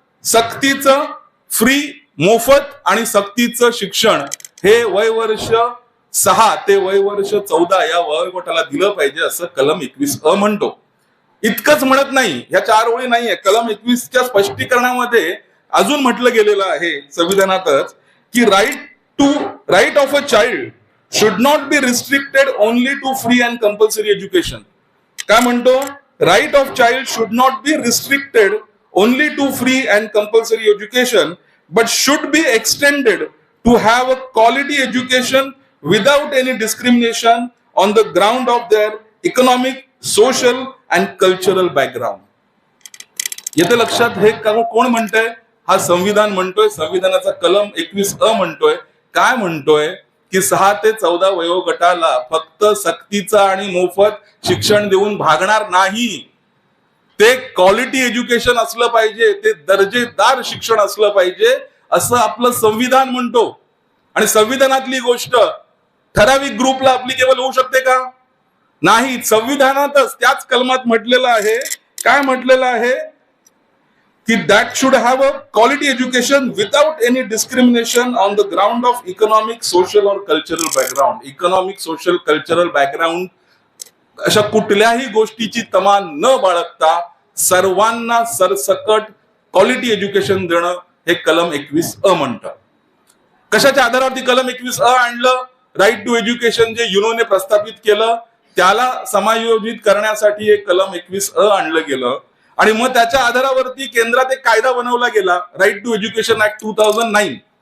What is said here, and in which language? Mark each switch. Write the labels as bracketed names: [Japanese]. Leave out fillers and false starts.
[Marathi] सक्तीचं फ्री, मोफत आणि सक्तीचं शिक्षण हे वय वर्ष 6 ते वय वर्ष 14 या वयोगटाला दिलं पाहिजे, असं कलम 21A म्हणतो. इतकंच म्हणत नाही, ह्या 4 ओळी नाहीये. कलम 21च्या स्पष्टीकरणामध्ये अजून म्हटलं गेलेलं आहे संविधानातच की [English] Right of a child should not be restricted only to free and compulsory education. [Marathi] काय म्हणतो? [English] Right of child should not be restricted only to free and compulsory education, but should be extended to have a quality education without any discrimination on the ground of their economic, social and cultural background. [Marathi] येते लक्षात, हे कोण म्हणतंय? हा संविधान म्हणतोय. संविधानाचा कलम 21A म्हणतोय. काय म्हणतोय? की 6 ते 14 वयोगटाला फक्त सक्तीचं आणि मोफत शिक्षण देऊन भागणार नाही. ते क्वालिटी एज्युकेशन असलं पाहिजे, ते दर्जेदार शिक्षण असलं पाहिजे, असं आपलं संविधान म्हणतो. आणि संविधानातली गोष्ट ठराविक ग्रुपला अप्लिकेबल होऊ शकते का? नाही. संविधानातच त्याच कलमात म्हटलेलं आहे. काय म्हटलेलं आहे? [English] की that should have a quality education without any discrimination on the ground of economic, social or cultural background. Economic, social, cultural background [Marathi] अशा कुठल्याही गोष्टीची तमा न बाळगता सर्वांना सरसकट क्वालिटी एज्युकेशन देणं हे कलम 21 म्हणतं. कशाच्या आधारावरती कलम 21 आणलं? राईट टू एज्युकेशन जे युनोने प्रस्थापित केलं त्याला समायोजित करण्यासाठी हे कलम 21 आणलं गेलं आणि मग त्याच्या आधारावरती केंद्रात एक कायदा बनवला गेला, राईट टू एज्युकेशन ऍक्ट 2009.